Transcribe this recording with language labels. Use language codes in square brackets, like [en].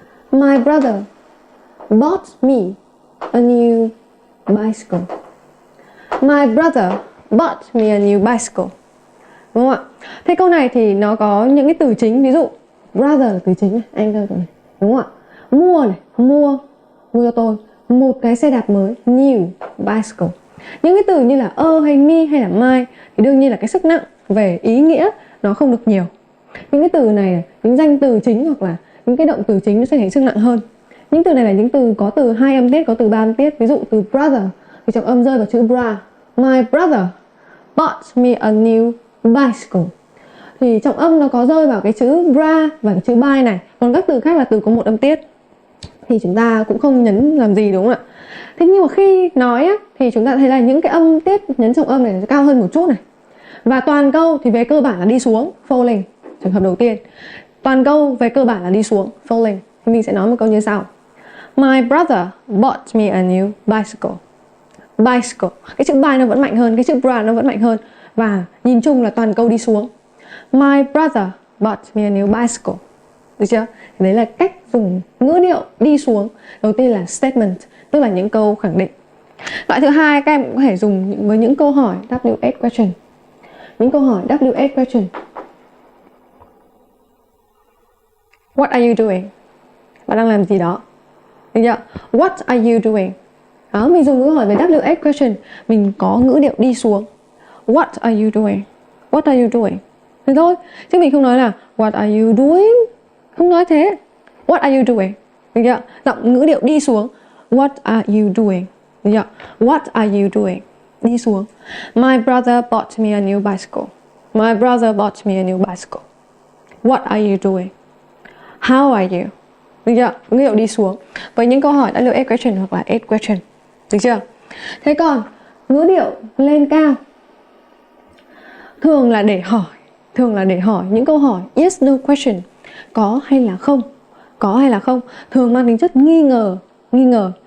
[en] My brother bought me a new bicycle. My brother bought me a new bicycle. [vi] Đúng không ạ? Thế câu này thì nó có những cái từ chính. Ví dụ brother là từ chính này, anh cơ này. Đúng không ạ? Mua này, mua cho tôi một cái xe đạp mới, [en] new bicycle. [vi] Những cái từ như là hay me hay là my thì đương nhiên là cái sức nặng về ý nghĩa nó không được nhiều. Những cái từ này, những danh từ chính hoặc là những cái động từ chính nó sẽ thể sức nặng hơn. Những từ này là những từ có từ 2 âm tiết, có từ 3 âm tiết. Ví dụ từ brother thì trọng âm rơi vào chữ bra. [en] My brother bought me a new bicycle. [vi] Thì trọng âm nó có rơi vào cái chữ bra và cái chữ buy này. Còn các từ khác là từ có một âm tiết thì chúng ta cũng không nhấn làm gì, đúng không ạ? Thế nhưng mà khi nói á, thì chúng ta thấy là những cái âm tiết nhấn trọng âm này nó cao hơn một chút này. Và toàn câu thì về cơ bản là đi xuống, falling. Trường hợp đầu tiên. Toàn câu về cơ bản là đi xuống, falling. Thì mình sẽ nói một câu như sau. [en] My brother bought me a new bicycle. Bicycle. [vi] Cái chữ buy nó vẫn mạnh hơn, cái chữ bra nó vẫn mạnh hơn. Và nhìn chung là toàn câu đi xuống. [en] My brother bought me a new bicycle. [vi] Được chưa? Đấy là cách dùng ngữ điệu đi xuống. Đầu tiên là statement, tức là những câu khẳng định. Loại thứ hai các em cũng có thể dùng với những câu hỏi WH question. Những câu hỏi WH question. [en] What are you doing? [vi] Bạn đang làm gì đó. Được chưa? [en] What are you doing? [vi] Đó, mình dùng câu hỏi về WH question, mình có ngữ điệu đi xuống. [en] What are you doing? [vi] What are you doing? Thế thôi, chứ mình không nói là [en] what are you doing? [vi] Không nói thế. [en] What are you doing? [vi] Được chưa? Giọng ngữ điệu đi xuống. [en] What are you doing? [vi] Được chưa? [en] What are you doing? [vi] Đi xuống. [en] My brother bought me a new bicycle. My brother bought me a new bicycle. What are you doing? How are you? [vi] Được chưa? Ngữ điệu đi xuống. Với những câu hỏi WH question hoặc là S question. Được chưa? Thế còn ngữ điệu lên cao thường là để hỏi những câu hỏi yes no question, có hay là không, có hay là không, thường mang tính chất nghi ngờ.